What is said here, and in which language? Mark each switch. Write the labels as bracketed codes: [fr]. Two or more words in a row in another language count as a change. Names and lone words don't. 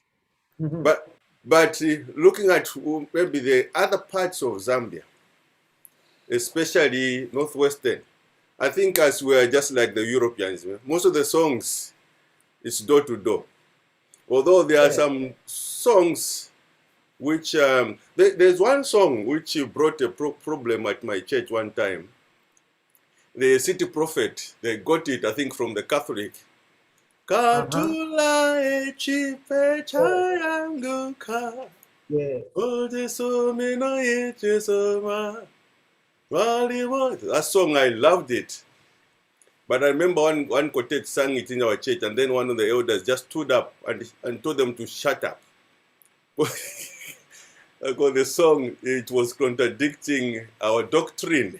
[en] But looking at maybe the other parts of Zambia, especially northwestern, I think as we are just like the Europeans, most of the songs is door to door. Although there are some songs which there's one song which brought a problem at my church one time. The City Prophet, they got it, I think, from the Catholic. [bem] Katula echipe chayanguka. [en] Yeah. That song, I loved it. But I remember one quartet sang it in our church, and then one of the elders just stood up and told them to shut up. Because the song, it was contradicting our doctrine.